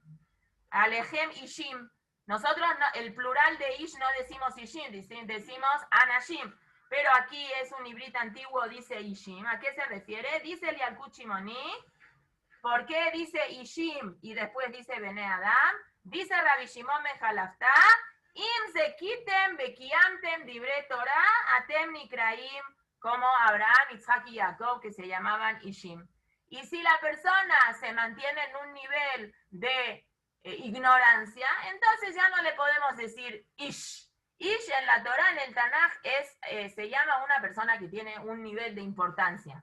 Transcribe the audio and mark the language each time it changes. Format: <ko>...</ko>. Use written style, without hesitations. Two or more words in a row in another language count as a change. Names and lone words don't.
<he>אליכם אישים.</he> <es>Nosotros, el plural de Ish no decimos Ishim, decimos Anashim. pero aquí es un librito antiguo, dice Ishim. ¿A qué se refiere? Dice el Yalkut Shimoni. ¿Por qué dice Ishim y después dice</es> <he>בני אדם?</he> <es>Dice Rabbi Shimon ben Jalafta,</es> <he>אם זכיתם בקיימתם דברי תורה אתם נקראים,</he> <es>como Abraham, Isaac y Jacob, que se llamaban Ishim. Y si la persona se mantiene en un nivel de ignorancia, entonces ya no le podemos decir Ish. Ish en la Torah, en el Tanaj, se llama una persona que tiene un nivel de importancia.</es>